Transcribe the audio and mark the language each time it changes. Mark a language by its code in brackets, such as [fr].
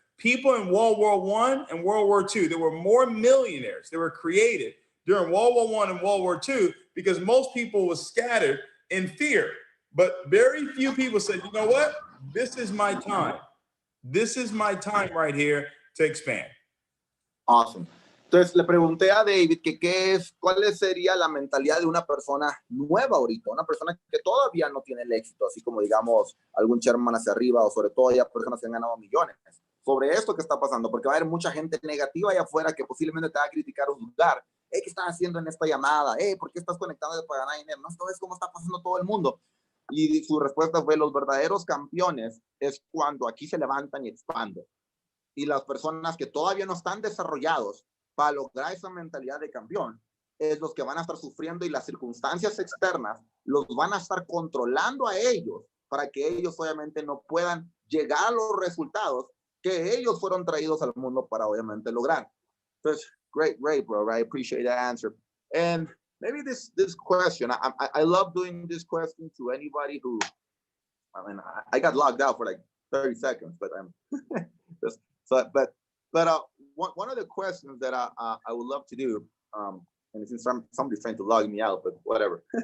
[en] People in World War I and World War II, there were more millionaires that were created during World War I and World War II because most people were scattered in fear. But very few people said, you know what? This is my time. This is my time right here to expand. Awesome. [es] Entonces le pregunté a David cuál sería la mentalidad de una persona nueva ahorita, una persona que todavía no tiene el éxito, así como digamos algún chairman hacia arriba o sobre todo ya personas que han ganado millones. Sobre esto que está pasando, porque va a haber mucha gente negativa allá afuera que posiblemente te va a criticar o dudar. ¿Qué están haciendo en esta llamada? ¿Por qué estás conectando para ganar dinero? No sabes cómo está pasando todo el mundo. Y su respuesta fue, los verdaderos campeones es cuando aquí se levantan y expanden. Y las personas que todavía no están desarrollados para lograr esa mentalidad de campeón, es los que van a estar sufriendo y las circunstancias externas los van a estar controlando a ellos para que ellos obviamente no puedan llegar a los resultados que ellos fueron traídos al mundo para obviamente lograr. Entonces, [en] great, bro. I appreciate that answer. And maybe this question, I love doing this question to anybody who, I mean, I got logged out for like 30 seconds, but I'm just, so, but one of the questions that I would love to do, and since somebody's trying to log me out, but whatever.